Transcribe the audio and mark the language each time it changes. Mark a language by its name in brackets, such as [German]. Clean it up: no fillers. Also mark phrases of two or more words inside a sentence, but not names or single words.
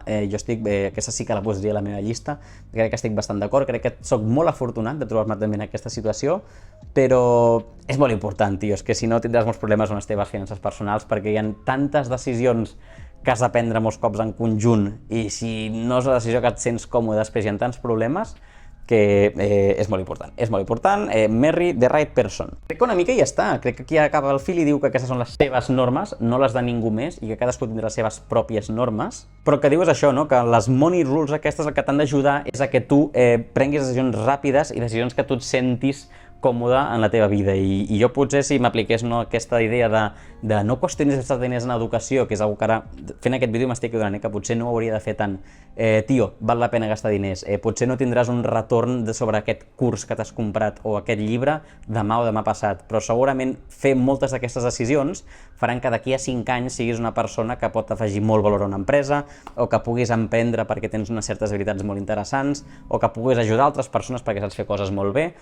[Catalan] Jo estic, aquesta sí que la posaria a la meva llista, crec que estic bastant d'acord, crec que soc molt afortunat de trobar-me també en aquesta situació, però és molt important, tio, és que si no tindràs molts problemes amb les teves finances personals perquè hi ha tantes decisions que has de prendre molts cops en conjunt i si no és la decisió que et sents còmode després hi ha tants problemes que és molt important. És molt important, [English] marry the right person. [Catalan] Crec que una mica ja està, crec que aquí acaba el fil i diu que aquestes són les seves normes, no les de ningú més, i que cadascú tindrà les seves pròpies normes, però que diu és això, no? Que les [English] money rules [Catalan] aquestes el que t'han d'ajudar és a que tu prenguis decisions ràpides i decisions que tu et sentis còmode en la teva vida, i jo potser si m'apliqués aquesta idea de no qüestionis els diners en educació, que és una que ara fent aquest vídeo m'estic adonant que potser no ho hauria de fer tant. Tio, val la pena gastar diners, potser no tindràs un retorn sobre aquest curs que t'has comprat o aquest llibre demà o demà passat, però segurament fer moltes d'aquestes decisions faran que d'aquí a 5 anys siguis una persona que pot afegir molt valor a una empresa o que puguis emprendre perquè tens unes certes habilitats molt interessants o que puguis ajudar altres persones perquè saps fer coses molt bé.